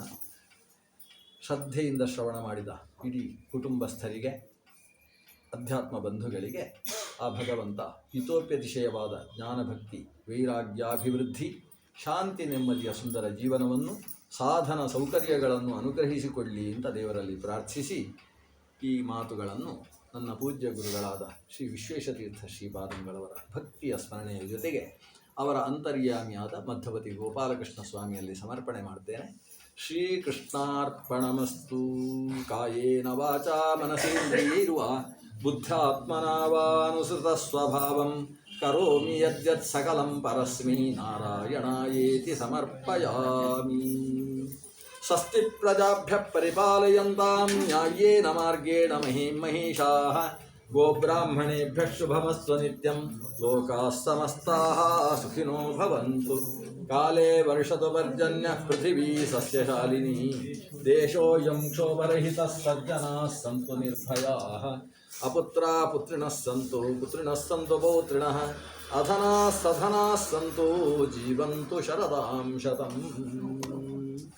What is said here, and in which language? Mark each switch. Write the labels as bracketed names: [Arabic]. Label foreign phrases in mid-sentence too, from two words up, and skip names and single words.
[Kannada] ಶ್ರದ್ಧೆಯಿಂದ ಶ್ರವಣ ಮಾಡಿದ ಇಡೀ ಕುಟುಂಬಸ್ಥರಿಗೆ, ಅಧ್ಯಾತ್ಮ ಬಂಧುಗಳಿಗೆ ಆ ಭಗವಂತ ಹಿತೋಪ್ಯತಿಶಯವಾದ ಜ್ಞಾನಭಕ್ತಿ ವೈರಾಗ್ಯಾಭಿವೃದ್ಧಿ ಶಾಂತಿ ನೆಮ್ಮದಿಯ ಸುಂದರ ಜೀವನವನ್ನು ಸಾಧನ ಸೌಕರ್ಯಗಳನ್ನು ಅನುಗ್ರಹಿಸಿಕೊಳ್ಳಿ ಅಂತ ದೇವರಲ್ಲಿ ಪ್ರಾರ್ಥಿಸಿ ಈ ಮಾತುಗಳನ್ನು ನನ್ನ ಪೂಜ್ಯ ಗುರುಗಳಾದ ಶ್ರೀ ವಿಶ್ವೇಶತೀರ್ಥ ಶ್ರೀಪಾದಂಗಳವರ ಭಕ್ತಿಯ ಸ್ಮರಣೆಯ ಜೊತೆಗೆ ಅವರ ಅಂತರ್ಯಾಮಿಯಾದ ಮಧ್ಯವತಿ ಗೋಪಾಲಕೃಷ್ಣ ಸ್ವಾಮಿಯಲ್ಲಿ ಸಮರ್ಪಣೆ ಮಾಡ್ತೇನೆ. [Sanskrit] ಶ್ರೀಕೃಷ್ಣಾರ್ಪಣಮಸ್ತು. ಕಾಯೇನ ವಾಚಾ ಮನಸೇಂದ್ರಿಯೈರ್ವ ಬುದ್ಧ್ಯಾತ್ಮನಾ ವಾನುಸೃತ ಸ್ವಭಾವಂ ಕರೋಮಿ ಯದ್ಯತ್ ಸಕಲಂ ಪರಸ್ಮೈ ನಾರಾಯಣಾಯೇತಿ ಸಮರ್ಪಯಾಮಿ. ಸ್ವಸ್ತಿ ಪ್ರಜಾಭ್ಯಃ ಪರಿಪಾಲಯಂತಾಂ ನ್ಯಾಯೇನ ಮಾರ್ಗೇಣ ಮಹೀಂ ಮಹಿಷಾಃ. ಗೋಬ್ರಾಹ್ಮಣೇಭ್ಯಃ ಶುಭಮಸ್ತು ನಿತ್ಯಂ. ಲೋಕಾಃ ಸಮಸ್ತಾಃ ಸುಖಿನೋ ಭವಂತು. ಕಾಲೇ ವರ್ಷತು ಪರ್ಜನ್ಯಃ ಪೃಥಿವೀ ಸಸ್ಯಶಾಲಿನಿ. ದೇಶೋऽಯಂ ಕ್ಷೋಭರಹಿತಃ ಸಜ್ಜನಾಃ ಸಂತು ನಿರ್ಭಯಾಃ. ಅಪುತ್ರಾ ಪುತ್ರಿಣಃ ಸಂತು ಪುತ್ರಿಣಃ ಸಂತು ಪೌತ್ರಿಣಃ. ಅಧನಾಃ ಸಧನಾಃ ಸಂತು ಜೀವಂತು ಶರದಾಂ ಶತಂ.